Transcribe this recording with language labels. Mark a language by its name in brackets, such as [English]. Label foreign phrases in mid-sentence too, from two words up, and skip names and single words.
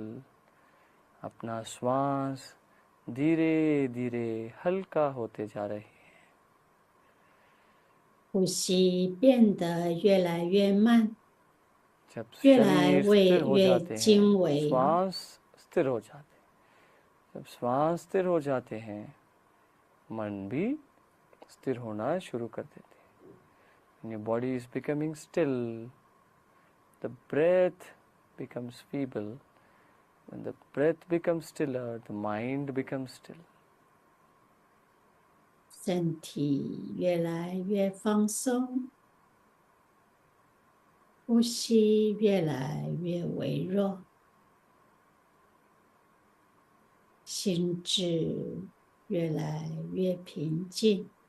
[Hindi] अपना श्वास धीरे धीरे हल्का होते जा रहे हैं. [Chinese] 呼吸变得越来越慢， [Hindi] जब [Chinese] 越来 [Hindi] शरीर [Chinese] 越 [Hindi] स्थिर हो [Chinese] 越 [Hindi] जाते [Chinese] 精 [Hindi] हैं, [Chinese] 微， [Hindi] श्वास स्थिर हो जाते हैं. जब श्वास स्थिर हो जाते हैं, मन भी स्थिर होना शुरू कर देते हैं. [English] When your body is becoming still, the breath becomes feeble. When the breath becomes stiller, the mind becomes still. [Chinese] 身体越来越放松，呼吸越来越微弱，心智越来越平静。